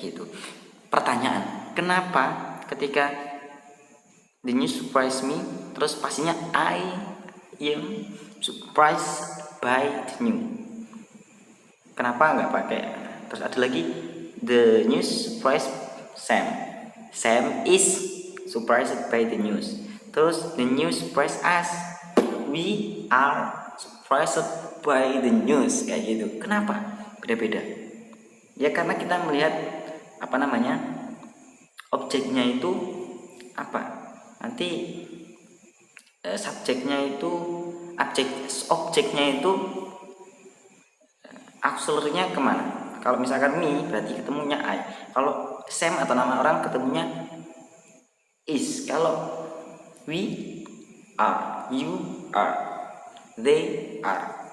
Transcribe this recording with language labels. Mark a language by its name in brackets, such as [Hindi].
[Indonesian] gitu. Pertanyaan, kenapa ketika [English] the news surprise me, [Indonesian] terus pastinya [English] I am surprised by the news? [Indonesian] Kenapa nggak pakai? Terus ada lagi, [English] the news surprised Sam. Sam is surprised by the news. Terus the news surprised us. We are surprised by the news, [Indonesian] kayak gitu. Kenapa beda-beda? Ya karena kita melihat apa namanya, objeknya itu apa, nanti subjeknya itu, objeknya itu akselernya kemana. Kalau misalkan me berarti ketemunya I. Kalau Sam atau nama orang ketemunya is. [English] Kalau we are, you are, they are.